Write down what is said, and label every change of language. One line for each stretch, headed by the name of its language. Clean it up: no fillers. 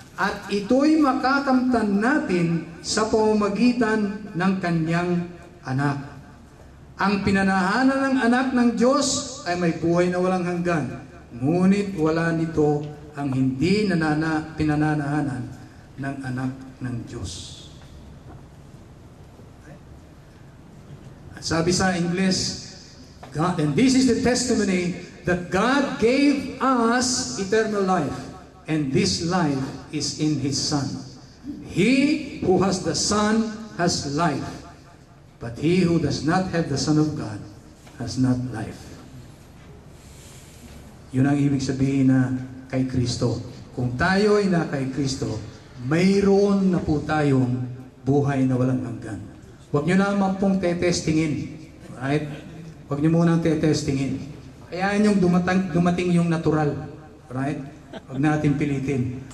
Filipino: At ito'y makakamtan natin sa pamamagitan ng Kanyang anak. Ang pinanahanan ng anak ng Diyos ay may buhay na walang hanggan. Ngunit wala nito ang hindi pinananahanan ng anak ng Diyos. Sabi sa English,
English: God, and this is the testimony that God gave us eternal life, and this life is in His Son. He who has the Son has life, but he who does not have the Son of God has not life.
Filipino: Yun ang ibig sabihin na kay Kristo. Kung tayo ay na kay Kristo, mayroon na po tayong buhay na walang hanggan. Huwag nyo naman pong tetestingin. Right? Huwag nyo munang tetestingin. Hayaan yung dumating yung natural. Right? Huwag natin pilitin.